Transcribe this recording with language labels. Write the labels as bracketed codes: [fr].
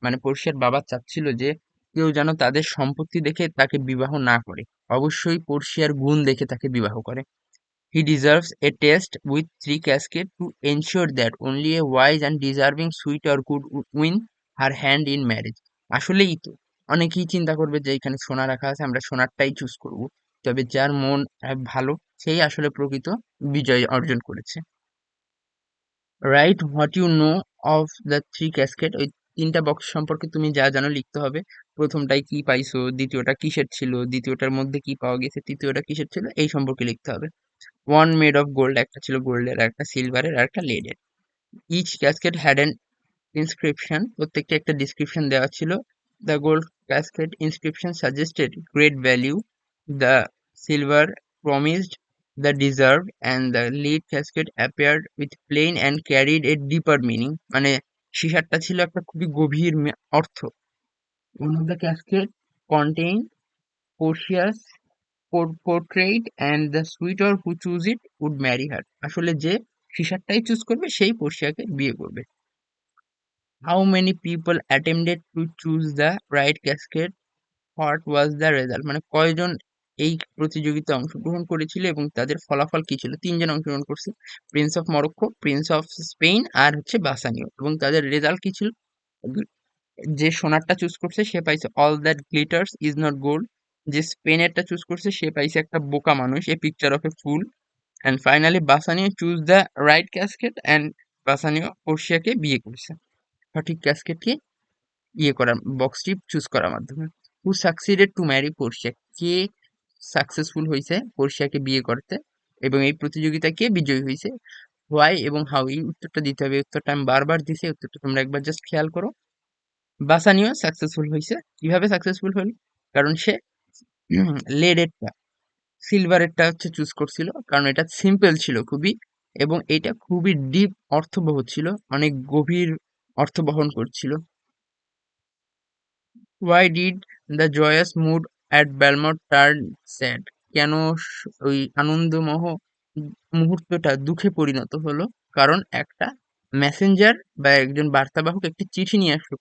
[bn] মানে পোর্শিয়ার বাবা চাচ্ছিল যে কেউ যেন তাদের সম্পত্তি দেখে তাকে বিবাহ না করে, অবশ্যই পোর্শিয়ার গুণ দেখে তাকে বিবাহ করে। [en] He deserves a test with 3 caskets to ensure that only a wise and deserving suitor could win her hand in marriage. [bn] আসলেই তো অনেকেই চিন্তা করবে যে এখানে সোনা রাখা আছে, আমরা সোনারটাই চুজ করব, তবে যার মন ভালো সেই আসলে প্রকৃত বিজয় অর্জন করেছে। [en] Right what you know of the 3 casket? [bn] ওই 3টা বক্স সম্পর্কে তুমি যা জানো লিখতে হবে। প্রথমটায় কি পাইছো, দ্বিতীয়টা কিসের ছিল, দ্বিতীয়টার মধ্যে কি পাওয়া গেছে, তৃতীয়টা কিসের ছিল, এই সম্পর্কে লিখতে হবে। [en] one made of gold, [bn] একটা ছিল গোল্ডের, একটা সিলভারের, আর একটা লেডের। [en] each casket had an inscription, [bn] প্রত্যেকটা একটা ডিসক্রিপশন দেওয়া ছিল। [en] The gold casket inscription suggested great value, the silver promised the deserve, and the lead casket appeared with plain and carried a deeper meaning. [bn] মানে সিসারটা ছিল একটা খুবই গভীর অর্থ। [en] One of the casket contain Portia's portrait and the suitor who choose it would marry her. [bn] আসলে যে সিসারটাই choose করবে সেই পোর্শিয়াকে বিয়ে করবে। [en] How many people attempted to choose the right casket? What was the result? [bn] মানে কয়জন এই প্রতিযোগিতায় অংশগ্রহণ করেছিল এবং তাদের ফলাফল কি ছিল? 3জন অংশগ্রহণ করছে, Prince of Morocco, Prince of Spain আর হচ্ছে বাসানিও, এবং তাদের রেজাল্ট কি ছিল? যে সোনারটা চুজ করছে সে পাইছে [en] all that glitters is not gold, [bn] যে স্পেনেরটা চুজ করছে সে পাইছে একটা বোকা মানুষ, [en] a picture of a fool, and finally Bassanio choose the right casket and [bn] বাসানিও পোর্শিয়াকে বিয়ে করছে সঠিক ক্যাসকেটকে ইয়ে করার বক্সটি চুজ করার মাধ্যমে। [en] Who succeeded to marry Portia? [bn] K successful হয়েছে পোর্শিয়াকে বিয়ে করতে এবং এই প্রতিযোগিতায় কে বিজয়ী হয়েছে? হোয়াই এবং হাউ, এই উত্তরটা দিতে হবে। উত্তরটা আমি বারবার দিছি, উত্তরটা তোমরা একবার জাস্ট খেয়াল করো। বাসানিও সাকসেসফুল হয়েছে। কিভাবে সাকসেসফুল হল? কারণ সে লেডেরটা, সিলভারেরটা হচ্ছে চুজ করছিল কারণ এটা সিম্পল ছিল খুবই, এবং এটা খুবই ডিপ অর্থবহ ছিল, অনেক গভীর অর্থ বহন করছিল। [en] Why did the joyous mood at Belmont turn sad? [bn] কেন ওই আনন্দময় মুহূর্তটা দুঃখে পরিণত হলো? কারণ একটা মেসেঞ্জার বা একজন বার্তাবাহক একটি চিঠি নিয়ে আসলো।